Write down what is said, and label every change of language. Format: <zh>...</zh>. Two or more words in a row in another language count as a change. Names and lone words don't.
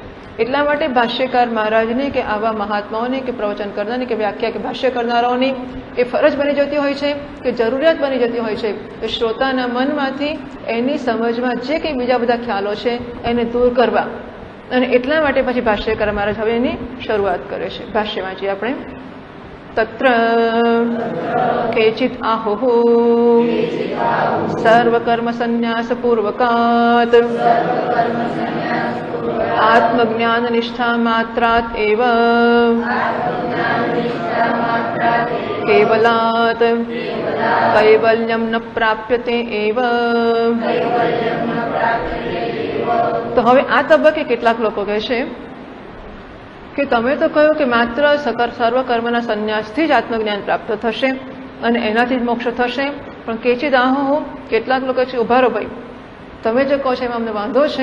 <gu>એટલા માટે ભાષ્યકાર મહારાજને કે આવા મહાત્માઓની કે પ્રવચન કરનારની કે વ્યાખ્યા કે ભાષ્ય કરનારાઓની એ ફરજ બની જતી હોય છે કે જરૂરિયાત બની જતી હોય છે કે શ્રોતાના મનમાંથી એની સમજમાં જે કંઈ બીજા બધા ખ્યાલો છે એને દૂર કરવા. અને એટલા માટે પછી ભાષ્યકાર મહારાજ હવે એની શરૂઆત કરે છે. ભાષ્ય વાંચીએ આપણે.</gu> <sa>तत्र केचित् आहुः सर्वकर्मसन्न्यासपूर्वकात् आत्मज्ञाननिष्ठामात्रात् एव केवलात् कैवल्यं न प्राप्यते एव।</sa> <gu>તો હવે આ તબક્કે કેટલાક લોકો કહે છે કે તમે તો કહ્યું કે માત્ર સર્વકર્મના સંન્યાસથી જ આત્મજ્ઞાન પ્રાપ્ત થશે અને એનાથી જ મોક્ષ થશે, પણ</gu> <sa>કેચિદ આહુઃ</sa> <gu>કેટલાક લોકો છે ઉભા રહો ભાઈ, તમે જે કહો છો એમાં અમને વાંધો છે.</gu>